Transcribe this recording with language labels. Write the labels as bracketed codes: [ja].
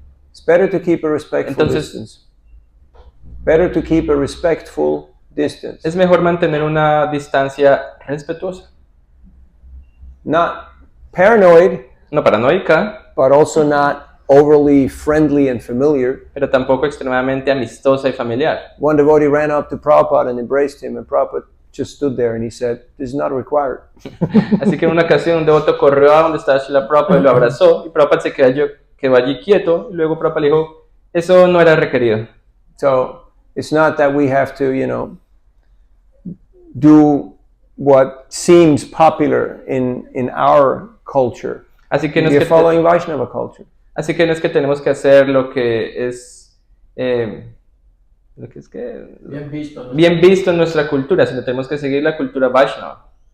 [en] It's better to keep a respectful [es] Entonces, [en] distance. Better to keep a respectful distance. [es] es mejor mantener una distancia respetuosa, [en] Not paranoid, [es] no paranoica, [en] but also not overly friendly and familiar. [es] pero tampoco extremadamente amistosa y familiar. [en] One devotee ran up to Prabhupada and embraced him, and Prabhupada just stood there and he said, "This is not required." [es] Así que en una ocasión un devoto corrió a donde estaba Srila Prabhupada y lo abrazó, y Prabhupada se quedó allí quieto, y luego Prabhupada le dijo, eso no era requerido. [en] So it's not that we have to, do what seems popular in our culture. [es] Así que no [en] We [es] es [en] are [es] que [en] following Vaishnava culture. [es] Así que no es que tenemos que hacer lo que es Bien visto. ¿no? bien visto en nuestra cultura, sino tenemos que seguir la cultura Vaishnava.